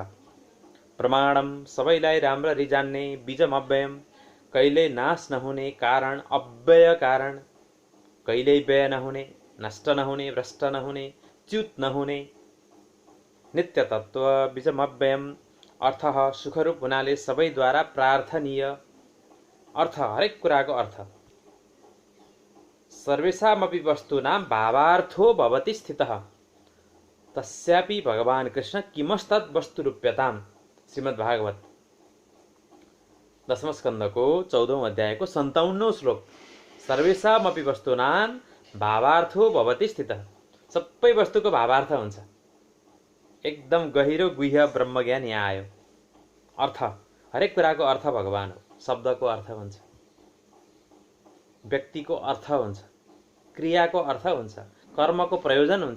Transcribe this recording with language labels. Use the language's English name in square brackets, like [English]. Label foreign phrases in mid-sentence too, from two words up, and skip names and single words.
[Nepali] प्रमाणम सबैलाई राम्ररी जान्ने, [Sanskrit] बीजम अव्ययम [Nepali] कहिल्यै नाश नहुने कारण, अव्यय कारण, कहिल्यै व्यय नहुने, नष्ट नहुने, भ्रष्ट नहुने, च्युत नहुने, नित्य तत्त्व, [Sanskrit] बीजम अव्ययम [Nepali] अर्थ सुखरूप हुनाले सबैद्वारा प्रार्थनीय। अर्थ हरेक कुराको अर्थ। [Sanskrit] सर्वेषामपि वस्तूनां भावार्थो भवति स्थितः तस्यापि भगवान् कृष्ण किमस्तद् वस्तुरूप्यताम्। [Nepali] श्रीमद्भागवत 10औं स्कन्धको 14औं अध्यायको 57औं श्लोक। [Sanskrit] सर्वेषामपि वस्तूनां भावार्थो भवति स्थितः, [Nepali] सबै वस्तुको भावार्थ हुन्छ। एकदम गहिरो गुह्य ब्रह्मज्ञान यहाँ आयो। अर्थ, हरेक कुराको अर्थ भगवान हो। शब्दको अर्थ हुन्छ, व्यक्तिको अर्थ हुन्छ, क्रियाको अर्थ हुन्छ, कर्मको प्रयोजन हुन्छ।